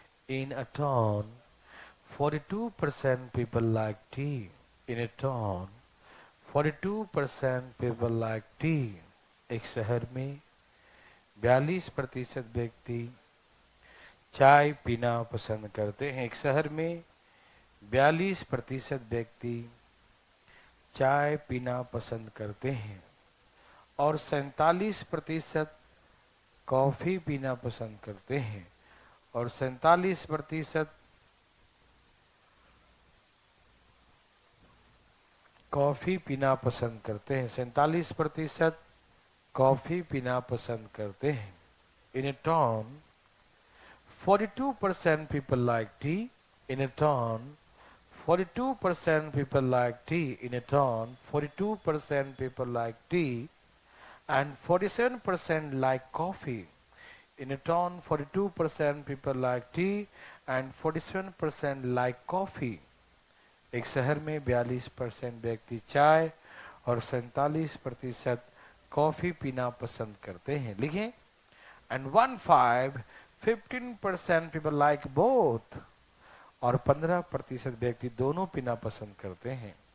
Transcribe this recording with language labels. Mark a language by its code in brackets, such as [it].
[en] In a town, 42% people like tea. In a town, 42% people like tea. [hi] एक शहर में 42% व्यक्ति चाय पीना पसंद करते हैं। एक शहर में 42% व्यक्ति चाय पीना पसंद करते हैं और 47% कॉफी पीना पसंद करते हैं और 47% कॉफी पीना पसंद करते हैं। 47% कॉफी पीना पसंद करते हैं। [en] In a town, 42% people like tea. In a town, 42% people like tea. In a town, 42% people like tea and 47% like coffee. In a town, 42% people like tea and 47% like coffee. [hi] एक शहर में 42% व्यक्ति चाय और 47% कॉफी पीना पसंद करते हैं। [en] लिखें, and 15% people like both. [hi] और 15% व्यक्ति दोनों पीना पसंद करते हैं।